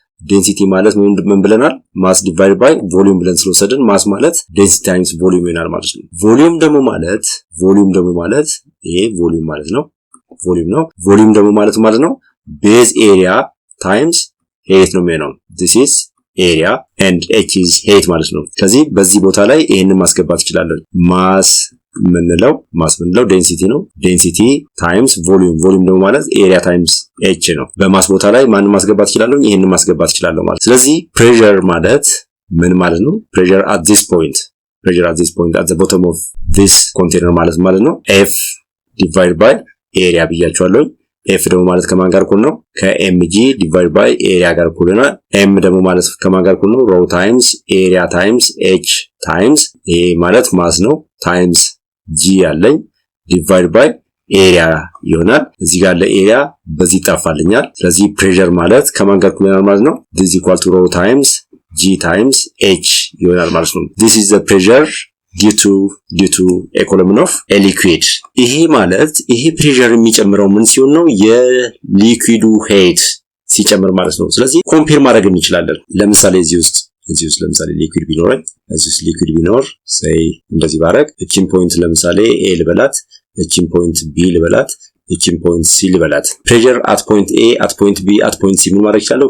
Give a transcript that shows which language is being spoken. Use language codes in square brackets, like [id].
[am] ዴንሲቲ ማለት ምን ብለናል? ማስ ዲቫይድ ባይ ቮሊዩም ብለን ስለወሰድን ማስ ማለት ዴንሲቲ ታይምስ ቮሊዩም ይሆናል ማለት ነው። ቮሊዩም ደግሞ ማለት ይሄ ቮሊዩም ማለት ነው። ቮሊዩም ደግሞ ማለት ነው ቤዝ ኤሪያ ታይምስ ሄይት ነው የሚሆነው። [en] this is area and h is height [am] ማለት ነው። ስለዚህ በዚህ ቦታ ላይ ይሄንን ማስገባት እችላለሁ። ማስ ምንለው ዴንሲቲ ነው። ዴንሲቲ ታይምስ ቮሊዩም ደግሞ ማለት ኤሪያ ታይምስ h ነው። በማስ ቦታ ላይ ማንን ማስገባት እችላለሁ? ይሄንን ማስገባት እችላለሁ ማለት። ስለዚህ ፕሬሸር ማለት ምን ማለት ነው? [en] ፕሬሸር at this point at the bottom of this container [am] ማለት ነው [en] f divided by area [am] ብያቸዋለሁ። [en] f [am] ደግሞ ማለት ከማን ጋር እኩል ነው? ከ [en] mg divided by area [am] ጋር እኩል ነው። m ደግሞ ማለት ከማን ጋር እኩል ነው? [en] row times area times h times [am] ይሄ ማለት ማስ ነው [en] times g [am] ያለኝ [en] divided by area [am] ይሆናል። እዚህ ጋር ለኤሪያ በዚህ ይጣፋልኛል። ስለዚህ ፕሬሸር ማለት ከማን ጋር እኩል ይሆናል ማለት ነው? [en] this is equal to row times g times h [am] ይሆናል ማለት ነው። [en] this is the pressure due to a column of a liquid። [am] ይሄ ማለት ይሄ ፕሬሸር የሚጨምረው ምን ሲሆን ነው? የሊኩዊዱ ሄይት ሲጨምር ማለት ነው። ስለዚህ ኮምፔር ማድረግ እንችላለን። ለምሳሌ እዚህ ውስጥ ለምሳሌ ሊኩዊድ ቢኖረኝ ሊኩዊድ ቢኖር say እንደዚህ ባረግ እቺን ፖይንት ለምሳሌ a ልበላት፣ እቺን ፖይንት b ልበላት፣ እቺን ፖይንት c ልበላት። ፕሬሸር [en] at point a at point b at point c [am] ምን ማድረግ ይችላል?